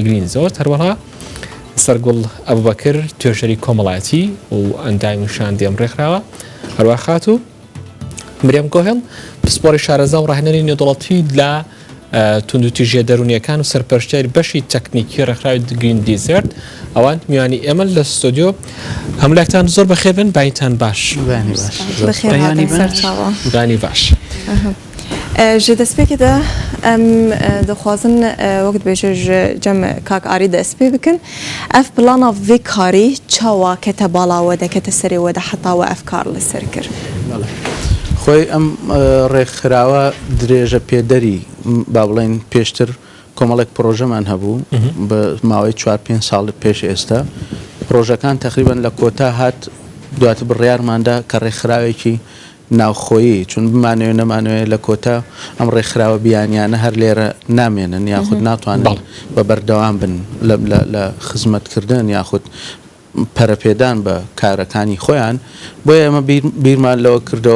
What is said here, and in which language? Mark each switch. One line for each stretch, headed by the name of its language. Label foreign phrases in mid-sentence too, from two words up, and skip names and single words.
Central Kurdish: گرین زۆر هەروەها سەرگوڵ ئەبوبەکر توێژەری کۆمەڵایەتی و ئەندامی شاندی ئەم ڕێکخراوە هەروە خات و مریەم گۆهێڵ پسپۆری شارەزا و ڕاهێنەری نێودەوڵەتی لە توندوتیژە دەرونیەکان و سەرپەرشتیاری بەشی تەکنیکی ڕێکخراوی گرین دیزیرت ئەوان میوانی ئێمە لە ستۆدیۆ هەمولاکتان زۆر بەخێر بن باینتان باش گانی باش.
Kurdish: ji destpêkê de em dixwazin wekt bêje ji cem kak arî dest pê bikin ev plana vê karî çawa kete bala we de kete serê we de heta we ev kar li ser kir.
Central Kurdish: خۆی ئەم ڕێکخراوە درێژە پێدەری با بڵێن پێشتر کۆمەڵێک پرۆژەمان هەبوو بە ماوەی 4-5 ساڵ پێش ئێستا پرۆژەکان تقریبان لە کۆتا هات دواتر بڕیارماندا کە ڕێکخراوێکی ناوخۆیی چون بمانوێ نەمانوێت لە کۆتا ئەم ڕێکخراوە بیانیانە هەر لێرە نامێنن یاخود ناتوانن بە بەردەوام بن لە خزمەتکردن یاخود پەرەپێدان بە کارەکانی خۆیان بۆیە ئەمە بیرمان لەوە کردەوە